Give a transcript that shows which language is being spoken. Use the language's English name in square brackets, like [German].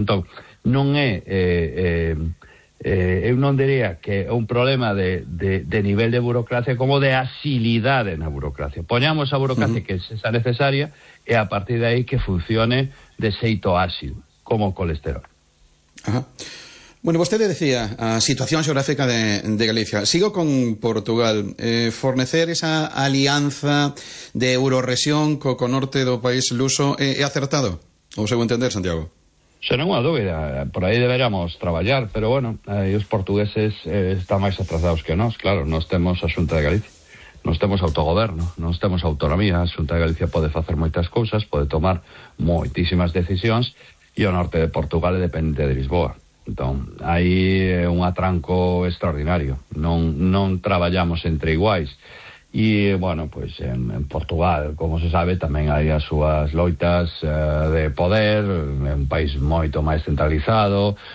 [Galician] Entón, non é... eu non diría que é un problema de nivel de burocracia como de asilidade na burocracia. Poñamos a burocracia que é esa necesaria e a partir de aí que funcione de xeito ácido. Como colesterol. Ajá. [Spanish] Bueno, usted le decía, [Galician] a situación geográfica de Galicia. Sigo con Portugal. Fornecer esa alianza de Euroresión co norte do país luso, ¿é acertado? [Spanish] ¿O se puede entender, [Galician] Santiago? [Spanish] Sin ninguna duda. Por ahí deberíamos trabajar, pero bueno, los portugueses están más atrasados que nos. [Galician] Claro, [Spanish] nos tenemos [Galician] Asunta de Galicia. Nos temos autogoberno, nos temos autonomía. A Xunta de Galicia pode facer moitas cousas, pode tomar moitísimas decisións e o norte de Portugal é dependente de Lisboa. Entón, hai un atranco extraordinario. Non traballamos entre iguais. E, bueno, pois en Portugal, como se sabe, tamén hai as súas loitas de poder, un país moito máis centralizado.